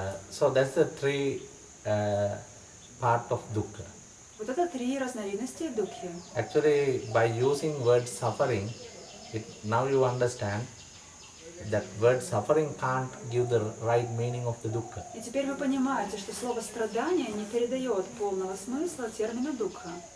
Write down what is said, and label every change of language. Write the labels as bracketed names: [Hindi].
[English] So that's the three part of dukkha. [Russian] Вот это три разновидности дукхи. [English] Actually, by using word suffering, now you understand that word suffering can't give the right meaning of the dukkha. [Russian] И теперь вы понимаете, что слово страдание не передает полного смысла термину дукха.